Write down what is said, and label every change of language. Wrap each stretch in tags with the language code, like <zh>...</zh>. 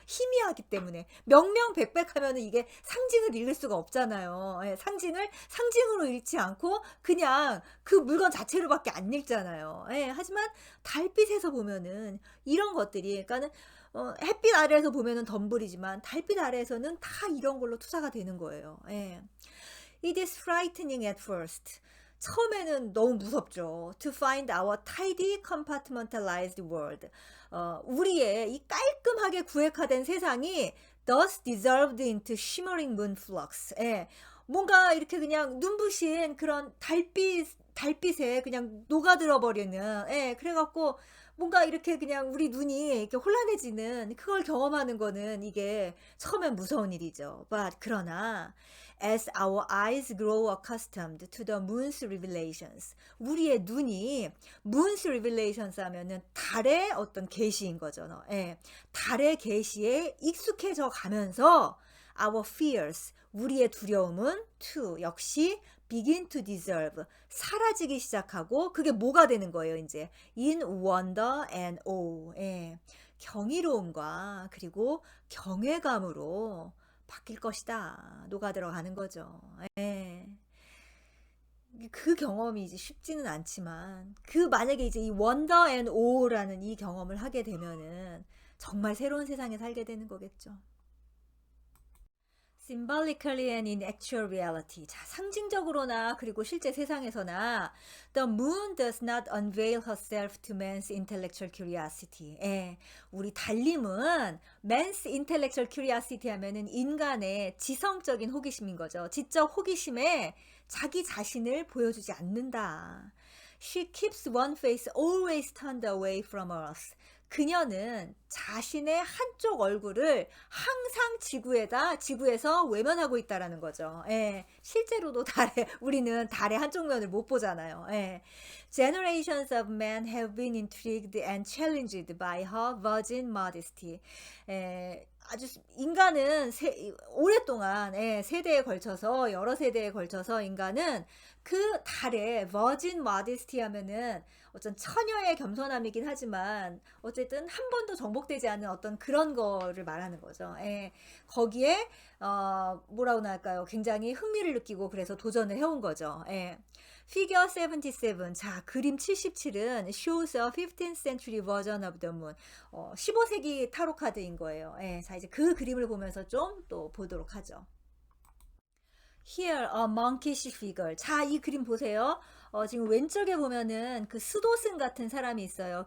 <ko>희미하기 때문에. 명명백백하면은 이게 상징을 읽을 수가 없잖아요. 예, 상징을 상징으로 읽지 않고 그냥 그 물건 자체로밖에 안 읽잖아요. 예, 하지만 달빛에서 보면은 이런 것들이, 그러니까는 햇빛 아래에서 보면은 덤불이지만 달빛 아래에서는 다 이런 걸로 투사가 되는 거예요. 예.</ko> <en>It is frightening at first.</en> <ko>처음에는 너무 무섭죠.</ko> <en>To find our tidy compartmentalized world.</en> <ko>우리의 이 깔끔하게 구획화된 세상이</ko> <en>thus dissolved into shimmering moon flux.</en> <ko>예. 뭔가 이렇게 그냥 눈부신 그런 달빛에 그냥 녹아들어 버리는, 예, 그래갖고 뭔가 이렇게 그냥 우리 눈이 이렇게 혼란해지는 그걸 경험하는 거는 이게 처음엔 무서운 일이죠.</ko> <en>But 그러나 as our eyes grow accustomed to the moon's revelations,</en> <ko>우리의 눈이</ko> <en>moon's revelations</en> <ko>하면은 달의 어떤 계시인 거죠. 예, 달의 계시에 익숙해져 가면서</ko> <en>our fears,</en> <ko>우리의 두려움은 too, 역시</ko> <en>begin to dissolve,</en> <ko>사라지기 시작하고, 그게 뭐가 되는 거예요, 이제?</ko> <en>in wonder and awe.</en> <ko>예, 경이로움과 그리고 경외감으로 바뀔 것이다. 녹아들어가는 거죠. 예. 그 경험이 이제 쉽지는 않지만, 만약에 이제 이</ko> <en>wonder and awe</en> <ko>라는 이 경험을 하게 되면은 정말 새로운 세상에 살게 되는 거겠죠.</ko> <en>Symbolically and in actual reality.</en> <ko>자, 상징적으로나 그리고 실제 세상에서나</ko> <en>the moon does not unveil herself to man's intellectual curiosity.</en> <ko>예, 우리 달님은</ko> <en>man's intellectual curiosity</en> <ko>하면은 인간의 지성적인 호기심인 거죠. 지적 호기심에 자기 자신을 보여주지 않는다.</ko> <en>She keeps one face always turned away from us.</en> <ko>그녀는 자신의 한쪽 얼굴을 항상 지구에서 외면하고 있다라는 거죠. 예, 실제로도 우리는 달의 한쪽 면을 못 보잖아요. 예.</ko> <en>Generations of men have been intrigued and challenged by her virgin modesty.</en> <ko>예, 아주 인간은 오랫동안, 예, 여러 세대에 걸쳐서 인간은 그 달의</ko> <en>virgin modesty</en> <ko>하면은 어떤 처녀의 겸손함이긴 하지만 어쨌든 한 번도 정복되지 않은 어떤 그런 거를 말하는 거죠. 예, 거기에 뭐라고 할까요? 굉장히 흥미를 느끼고 그래서 도전을 해온 거죠.</ko> <en>예. Figure 77.</en> <ko>자, 그림 77은</ko> <en>shows a 15th century version of the moon.</en> <ko>15세기 타로 카드인 거예요. 예, 자, 이제 그 그림을 보면서 좀 또 보도록 하죠.</ko> <en>Here a monkish figure.</en> <ko>자, 이 그림 보세요. 지금 왼쪽에 보면은 그 스도슨 같은 사람이 있어요.</ko>